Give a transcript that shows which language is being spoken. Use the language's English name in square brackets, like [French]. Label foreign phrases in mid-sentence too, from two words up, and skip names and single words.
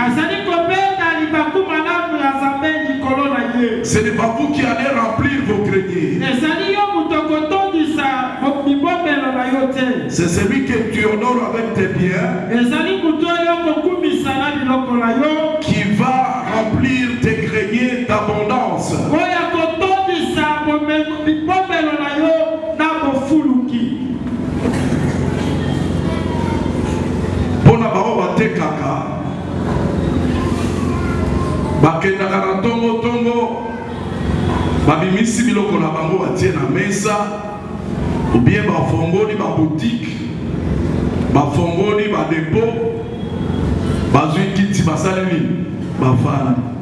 [French] Ce n'est pas vous qui allez remplir vos greniers. C'est celui que tu honores avec tes biens qui va remplir tes greniers d'abondance. [Lingala] Pona bao bate kaka bakendaka na tongo babimisi biloko na bango batie na mesa [French] ou bien [Lingala] bafongoli baboutique bafongoli badepo bazwi kiti basali nini bafana